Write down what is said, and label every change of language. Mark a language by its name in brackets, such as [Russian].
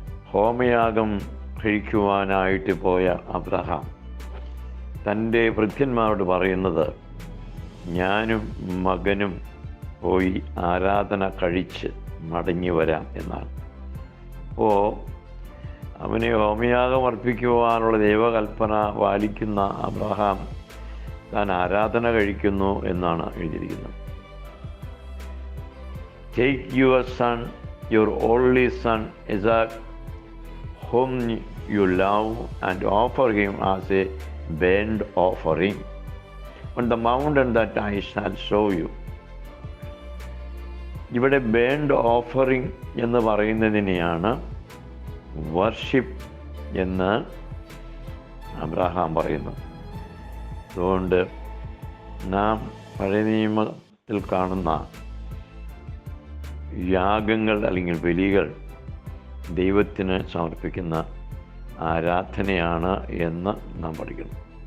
[Malayalam] ഹോമയാഗം കഴിക്കുവാനായിട്ട് പോയ അബ്രഹാം തൻ്റെ ഭൃത്യന്മാരോട് പറയുന്നത്, ഞാനും മകനും പോയി ആരാധന കഴിച്ച് മടങ്ങി വരാം എന്നാണ്. അപ്പോൾ അവനെ ഹോമയാഗം അർപ്പിക്കുവാനുള്ള ദൈവകൽപ്പന പാലിക്കുന്ന അബ്രഹാം താൻ ആരാധന കഴിക്കുന്നു എന്നാണ് എഴുതിയിരിക്കുന്നത്. [English] Take your son, your only son Isaac, whom you love, and offer him as a burnt offering on the mountain that I shall show you. [Malayalam] ഇവിടെ ബേൺഡ് ഓഫറിങ് എന്ന് പറയുന്നതിനെയാണ് വർഷിപ്പ് എന്ന് അബ്രഹാം പറയുന്നു. അതുകൊണ്ട് നാം പഴയ നിയമത്തിൽ കാണുന്ന യാഗങ്ങൾ അല്ലെങ്കിൽ ബലികൾ ദൈവത്തിന് സമർപ്പിക്കുന്ന ആരാധനയാണ് എന്ന് നാം പഠിക്കണം.